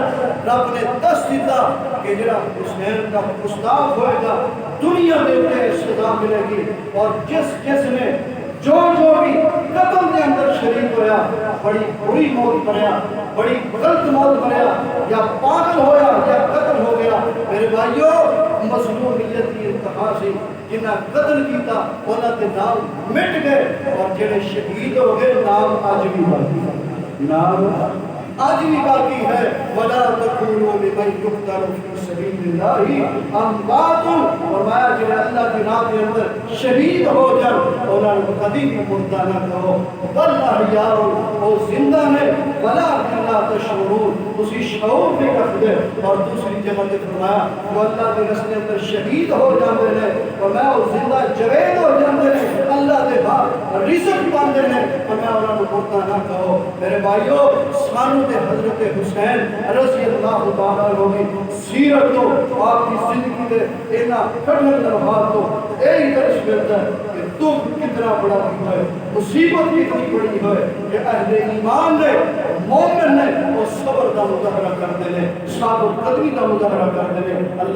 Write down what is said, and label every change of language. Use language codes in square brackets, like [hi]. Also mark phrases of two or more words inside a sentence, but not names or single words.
[pa] رب نے دس دیتا کہ جڑا حسین کا گستاخ ہوئے گا دنیا میں انہیں سزا ملے گی، اور جس جس نے جو بھی قتل کے اندر شریک ہویا بڑی بری موت مریا، بڑی غلط موت مریا، یا پاگل ہویا یا قتل ہو گیا۔ میرے بھائیو مظلومیت کی انتہا سی، جنہ قتل کیتا انہاں دے نام مٹ گئے، اور جڑے شہید ہو گئے نام آج بھی باقی ہے، نام آج بھی باقی ہے۔ [ar] وَلَا تَقُولُوا لِمَنْ يُقْتَلُ فِي سَبِيلِ اللَّهِ أَمْوَاتٌ، [ur] فرمایا جنہیں اللہ کی راہ کے اندر شہید ہو جائے انہاں نے کبھی بھی مردہ نہ کہو، [ar] بل احیاء، [ur] وہ زندہ ہے، [ar] وَلَٰكِنْ لَا تَشْعُرُونَ، [ur] اسی شعور میں رکھ دے۔ [pa] اور دوسری جگہ نے فرمایا وہ اللہ کے رستے اندر شہید ہو جاندے ہیں، فرمایا وہ زندہ جوید ہو جاندے ہیں، اللہ دے ہاں رزق پاندے ہیں، فرمایا انہاں نے مردہ نہ کہو۔ میرے بھائیو سانو تے [ur] حضرت حسین [ar] رضی اللہ تعالیٰ عنہ [ur] کی سیرت تو آپ کی [pa] زندگی دے اینا کٹھن لمحات تو [ur] یہی درس ملتا ہے کہ دکھ کتنا بڑا ہوتا ہے، مصیبت کتنی بڑی ہے کہ اہل ایمان نے، مومن نے وہ صبر کا مظاہرہ کرتے ہیں، ثابت قدمی کا مظاہرہ کرتے ہیں۔